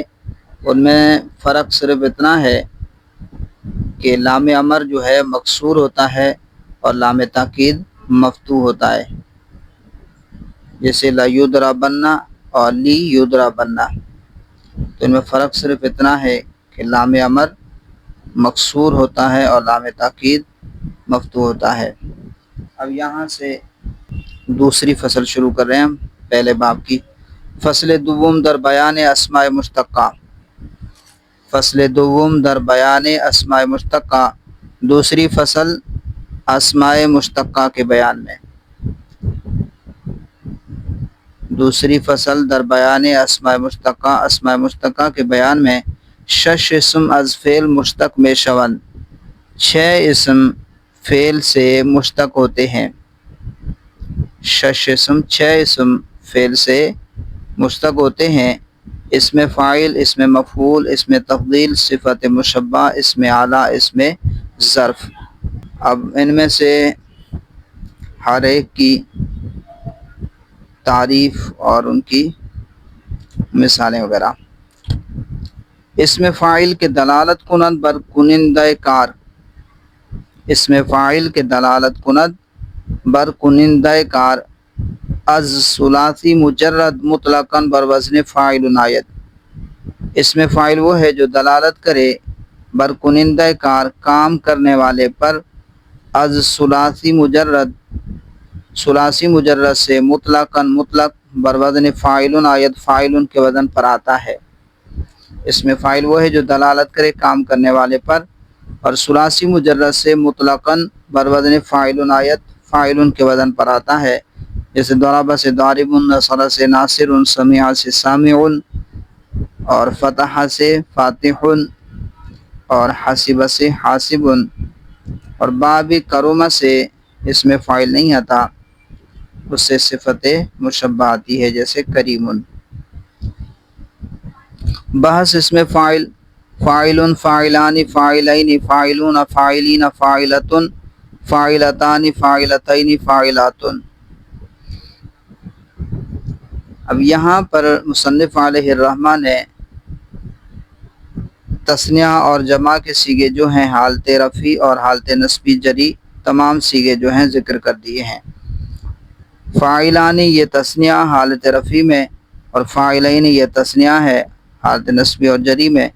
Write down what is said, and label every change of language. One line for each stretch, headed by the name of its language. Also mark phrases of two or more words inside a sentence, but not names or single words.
Urdu: ان میں فرق صرف اتنا ہے کہ لام امر جو ہے مکسور ہوتا ہے اور لام تاکید مفتوح ہوتا ہے، جیسے
Arabic: لا یضربن
Urdu: اور
Arabic: لی یضربن۔
Urdu: تو ان میں فرق صرف اتنا ہے کہ لام امر مکسور ہوتا ہے اور لام تاکید مفتوح ہوتا ہے۔ اب یہاں سے دوسری فصل شروع کر رہے ہیں ہم پہلے باب کی۔
Persian: فصل دوم در بیان اسماء مشتقہ، فصل دوم در بیان اسماء مشتقہ،
Urdu: دوسری فصل اسماء مشتقہ کے بیان میں، دوسری فصل
Persian: در بیان اسماء مشتقہ،
Urdu: اسماء مشتقہ کے بیان میں۔
Persian: شش اسم از فعل مشتق میں شون،
Urdu: 6 اسم فعل سے مشتق ہوتے ہیں۔
Persian: شش اسم،
Urdu: 6 اسم فعل سے مشتق ہوتے ہیں۔ اسم فاعل، اسم مفعول، اسم تفضیل، صفت مشبہ، اسم اعلیٰ، اسم ظرف۔ اب ان میں سے ہر ایک کی تعریف اور ان کی مثالیں وغیرہ۔
Persian: اسم فاعل کے دلالت کنند بر کنندہ کار، اسم فاعل کے دلالت کنند بر کنندہ کار، از ثلاثی مجرد مطلقاً بر وزن فاعل آید۔
Urdu: اسم فاعل وہ ہے جو دلالت کرے
Persian: بر کنندہ کار،
Urdu: کام کرنے والے پر،
Persian: از ثلاثی مجرد،
Urdu: ثلاثی مجرد سے، مطلقاً مطلق،
Persian: بر وزن فاعل آید،
Urdu: فاعل کے وزن پر آتا ہے۔ اسم فاعل وہ ہے جو دلالت کرے کام کرنے والے پر، اور ثلاثی مجرد سے، مطلقاً،
Persian: بر وزن فاعل آید،
Urdu: فاعل کے وزن پر آتا ہے، جیسے ضرب سے ضارب، نصر سے ناصر، سمع سے سامع، اور فتح سے فاتح، اور حسب سے حاسب، اور باب کرم سے اسم فاعل نہیں آتا، اس سے صفت مشبہ آتی ہے، جیسے کریم۔ بحث اسم فاعل، فاعل،
Arabic: فاعلان، فاعلین، فاعلون، فاعلین، فاعلۃ، فاعلتان، فاعلتین، فاعلات۔
Urdu: اب یہاں پر مصنف علیہ الرحمہ نے تثنیہ اور جمع کے صیغے جو ہیں حالت رفعی اور حالت نصبی جری، تمام صیغے جو ہیں ذکر کر دیے ہیں۔ فاعلانی یہ تثنیہ حالت رفعی میں، اور فاعلین یہ تثنیہ ہے حالت نصبی اور جری میں۔